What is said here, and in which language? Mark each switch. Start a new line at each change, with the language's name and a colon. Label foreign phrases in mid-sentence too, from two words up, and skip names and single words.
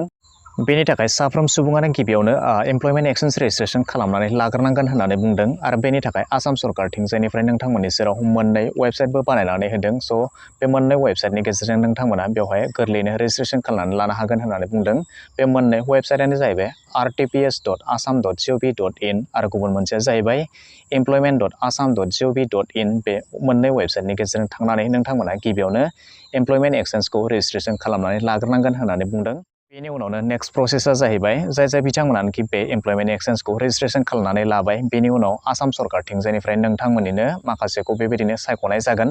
Bodo: बेनि थाखाय साफ्रोम सुबुङानो गिबियावनो
English: employment exchange registration
Bodo: खालामनानै लाग्रोनांगोन होननानै बुंदों आरो बेनि थाखाय आसाम सरकार थिंजायनिफ्राय नोंथांमोननि सेराव मोननै वेबसाइटबो बानायनानै होदों। स' बे मोननै वेबसाइटनि गेजेरजों नोंथांमोना बेवहाय गोरलैयैनो रेजिस्ट्रेसन खालामनानै लानो हागोन होननानै बुंदों। बे मोननै वेबसाइटआनो जाहैबाय rtps.assam.gov.in आरो गुबुन मोनसेया जाहैबाय employment.assam.gov.in। बे मोननै वेबसाइटनि गेजेरजों थांनानै नोंथांमोना गिबियावनो
English: employment exchange registration
Bodo: खालामनानै लाग्रोनांगोन होननानै बुंदों। बेनि उनावनो
English: next process
Bodo: जाहैबाय जाय बिथांमोनाखि बे
English: employment exchange registration
Bodo: खालामनानै लाबाय बेनि उनाव आसाम सरकार थिंजायनिफ्राय नोंथांमोननिनो माखासेखौ बेबायदिनो सायख'नाय जागोन।